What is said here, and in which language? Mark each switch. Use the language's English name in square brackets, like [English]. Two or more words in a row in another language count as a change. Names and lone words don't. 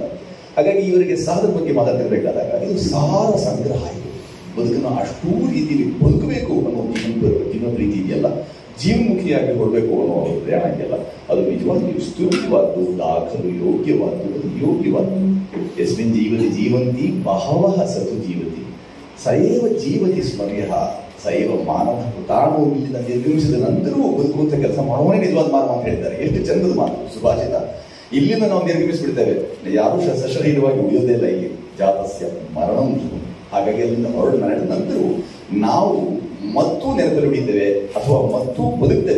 [Kannada] ಹಾಗಾಗಿ ಇವರಿಗೆ ಸಾಧದ ಬಗ್ಗೆ ಮಾತಾಡ್ತಿರ್ಬೇಕಾದಾಗ ಇದು ಸಾರ ಸಂಗ್ರಹ. ಇದು ಬದುಕನ್ನು ಅಷ್ಟೂ ರೀತಿಯಲ್ಲಿ ಬದುಕಬೇಕು ಅನ್ನೋ ಜೀವನ ಪ್ರೀತಿ ಇದೆಯಲ್ಲ, ಜೀವನ್ಮುಖಿಯಾಗಿ ಹೊರಬೇಕು ಅನ್ನೋ ಪ್ರಯಾಣ ಇದೆಯಲ್ಲ, ಅದು ನಿಜವಾಗಿಯೂ ಸ್ತುತ್ಯವಾದ್ದು, ದಾಖಲು ಯೋಗ್ಯವಾದ್ದು, ಅದು ಯೋಗ್ಯವಾದ್ದು. [Sanskrit] ಯಸ್ಮಿನ್ ಜೀವತಿ ಜೀವಂತಿ ಬಹವಃ ಸತು ಜೀವತಿ ಸಯೇವ ಜೀವತಿ ಸ್ಮರ್ಯ ಸಯೇವ ಮಾನವ. [Kannada] ತಾನು ಇಲ್ಲಿನ ನಿರ್ಗಮಿಸಿದ ನಂತರವೂ ಬದುಕುವಂತ ಕೆಲಸ ಮಾಡುವನೇ ನಿಜವಾದ ಮಾನವ ಅಂತ ಹೇಳ್ತಾರೆ. ಎಷ್ಟು ಚಂದದ ಮಾತು ಸುಭಾಷಿತ. ಇಲ್ಲಿಂದ ನಾವು ನಿರ್ಗಮಿಸಿಬಿಡ್ತೇವೆ, ಯಾರೂ ಸಶರೀರವಾಗಿ ಉಳಿಯೋದೇ ಇಲ್ಲ. [Sanskrit] ಇಲ್ಲಿ ಜಾತಸ್ಯ ಮರಣಂ. [Kannada] ಹಾಗಾಗಿ ಅಲ್ಲಿಂದ ಹೊರಡು ನಡೆದ ನಂತರವೂ ನಾವು ಮತ್ತೂ ನೆನಪಲ್ಲಿ ಉಳಿತೇವೆ ಅಥವಾ ಮತ್ತೂ ಬದುಕ್ತೇವೆ.